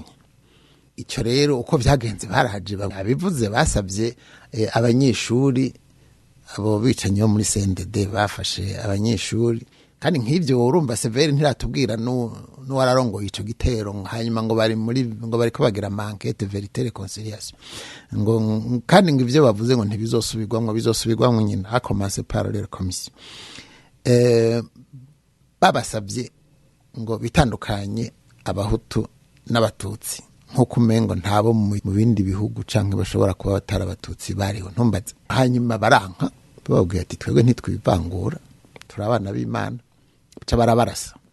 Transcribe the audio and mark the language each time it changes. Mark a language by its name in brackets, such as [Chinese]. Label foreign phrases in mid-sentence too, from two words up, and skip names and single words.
[Rundi] Icyo rero uko byagenze barahaje babivuze, basabye abanyeshuri, abo bicanyi bo muri CNDD bafashe abanyeshuri, kandi nk'ibyo urumva Severi ntiratubwira n'uwararongoye ico gitero, hanyuma ngo bari ko bagira [French] enquête vérité réconciliation, [Rundi] ngo kandi ngo ivyo bavuze ngo bizosubirwamwo nyine, [French] a commencer par la commission. [Rundi] Babasabye ngo bitandukanye abahutu n'abatutsi, nkuko umengo ntabo mu bindi bihugu canke bashobora kuba batari abatutsi bariho, ntumbaze. Hanyuma baranka, bababwiye ati twebwe ntitwivangura, turi abana b'Imana, ca barabarasa.